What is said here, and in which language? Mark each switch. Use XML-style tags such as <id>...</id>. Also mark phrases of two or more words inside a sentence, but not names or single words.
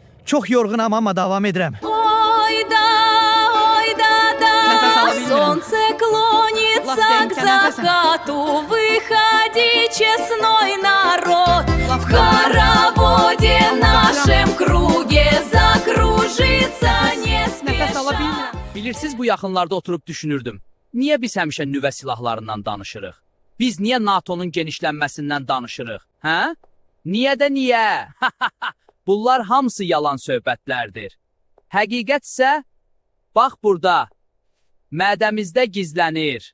<az>Çox yorğunam, amma davam edirəm.</az> <ru>Ой да, солнце клонится к закату, выходи, честной народ, в хороводе нашем круге закружится не спеша.</ru> <az>Bilirsiniz, bu yaxınlarda oturub düşünürdüm. Niyə biz həmişə nüvə silahlarından danışırıq? Biz niyə NATO'nun genişlənməsindən danışırıq? Hə? Niyə də niyə? Bunlar hamısı yalan söhbətlərdir. Həqiqət isə bax burada, mədəmizdə gizlənir.</az>